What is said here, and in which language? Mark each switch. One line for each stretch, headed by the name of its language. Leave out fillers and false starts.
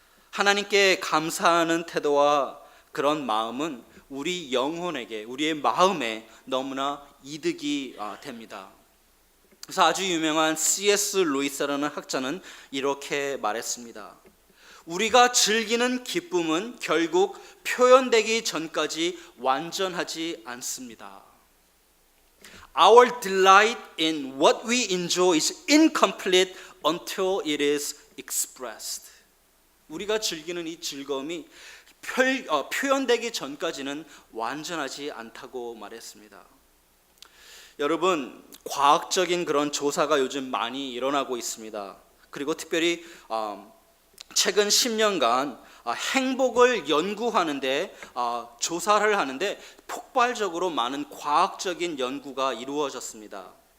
Korean: 하나님께 감사하는 태도와 그런 마음은 우리 영혼에게, 우리의 마음에 너무나 이득이 됩니다. 그래서 아주 유명한 C.S. 루이스라는 학자는 이렇게 말했습니다. 우리가 즐기는 기쁨은 결국 표현되기 전까지 완전하지 않습니다.
English: Our delight in what we enjoy is incomplete until it is expressed.
Korean: 우리가 즐기는 이 즐거움이 표현되기 전까지는 완전하지 않다고 말했습니다. 여러분, 과학적인 그런 조사가 요즘 많이 일어나고 있습니다. 그리고 특별히 최근 10년간 행복을 연구하는데 조사를 하는데 폭발적으로 많은 과학적인 연구가 이루어졌습니다.